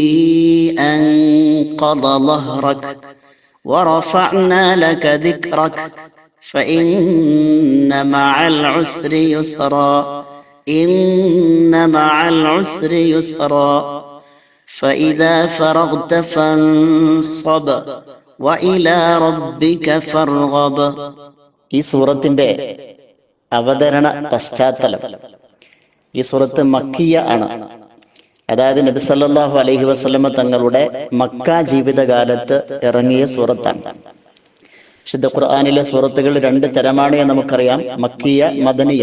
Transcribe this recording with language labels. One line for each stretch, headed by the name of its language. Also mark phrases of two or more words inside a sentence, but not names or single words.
Arabic: أنقض ظهرك ورفعنا لك ذكرك فإن مع العسر يسرا إن مع العسر يسرا فإذا فرغت فانصب وإلى ربك فارغب.
Malayalam: ഈ സൂറത്തിന്റെ അവതരണ പശ്ചാത്തലം, ഈ സൂറത്ത് മക്കിയ ആണ്. അതായത് നബി
Arabic: صلى الله عليه وسلم
Malayalam: തങ്ങളുടെ മക്ക ജീവിതകാലത്ത് ഇറങ്ങിയ സൂറത്താണ്. വിശുദ്ധ ഖുർആനിലെ സൂറത്തുകൾ രണ്ട് തരമാണ് എന്ന് നമുക്കറിയാം: മക്കിയ, മദനിയ.